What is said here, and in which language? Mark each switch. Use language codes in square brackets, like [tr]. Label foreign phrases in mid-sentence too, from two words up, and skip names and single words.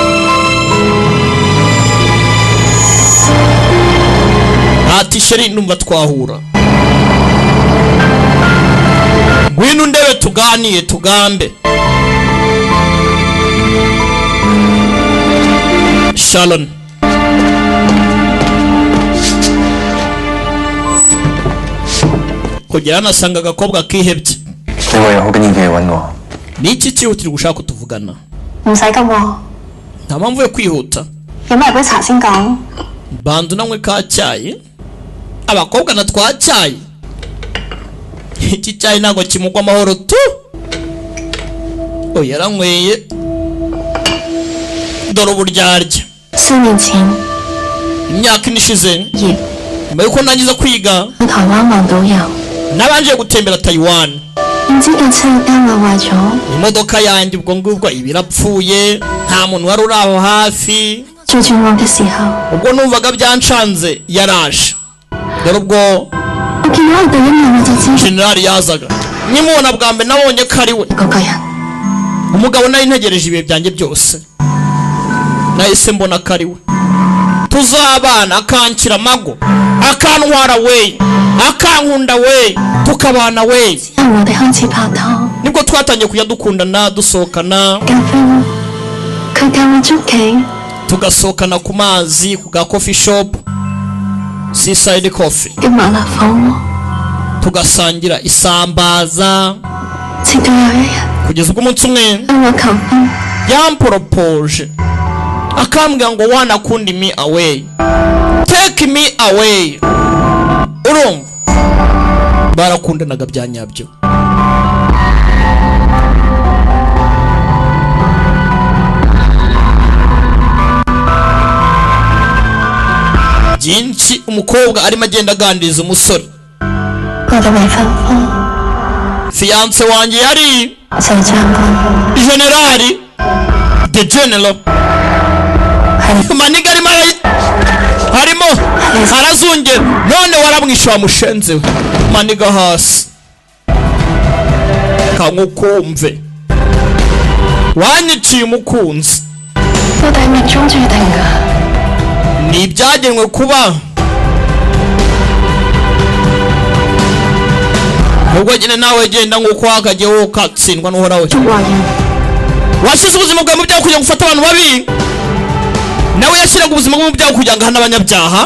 [rw] Ati sheri numva twahura, ngwino ndebe tuganiye tugambe. Sharon kugera nasanga agakobwa kihebye. [yue] 你話有好緊要嘅嘢揾我。 [rw] ni iki cyihutirwa ushaka ko tuvugana? [yue] 唔使急喎， [rw] nta mpamvu yo kwihuta. [yue] 飲埋杯茶先講。 [rw] banza unanywe ka cyayi. Abakobwa na twa cyayi. Iki cyayi ntabwo kimugwa amahoro tu. Oya yaranyweye. Dore uburyarya. [yue] 4 年前， [rw] imyaka ine ishize nyuma yuko ndangiza kwiga [yue] 去台灣望導遊， [rw] nabanje gutembera Taiwan. [yue] 點知架車啱啱壞咗， [rw] imodoka yanjye ubwo ngubwo ibirapfuye nta muntu wari uri aho hafi. [yue] 最絕望嘅時候， [rw] ubwo numvaga byanshanze yaraje. dore ubwo [yue] 我見到佢第一眼我就知 [rw] generali yazaga. nkimubona bwa mbere nabonye ko ari we [yue] 嗰個人。 [rw] umugabo nari ntegereje ibihe byanjye byose. nahise mbona ko ari we. tuzabana akankira amago akantwara we akankunda we tukabana we. [yue] 之後我哋開始拍拖， [rw] nibwo twatangiye kujya dukundana dusohokana. [yue] 咖啡屋，佢教我捉棋， [rw] tugasohokana ku mazi ku ga [en] coffee shop [rw] Seaside Coffee. [yue] 嘅麻辣火鍋， [rw] tugasangira isambaza. [yue] 直到有一日， [rw] kugeza ubwo umunsi umwe [yue] 向我求婚， [rw] yamporopoje akambwira ngo wanakunda [en] me away, take me away. [rw] urumva barakundanaga bya nyabyo. byinshi umukobwa arimo agenda aganiriza umusore. [yue] 我哋未婚夫， [rw] fiance wanjye yari [yue] 就係長官， [rw] generali [en] the general. [rw] maniga harimo harazungera none waramwishe wamushenze we. maniga hasi kangukumve wanyiciye umukunzi. [yue] 到底係命中注定㗎。 [rw] ni ibyagenwe kuba. ubwo nyine nawe genda nk'uko wakagiye wowe ukatsindwa n'uhorawe. washyize ubuzima bwawe mu byaha kugira ngo ufate abantu babi. nawe yashyiraga ubuzima bwe mu byaha kugira ngo ahane abanyabyaha.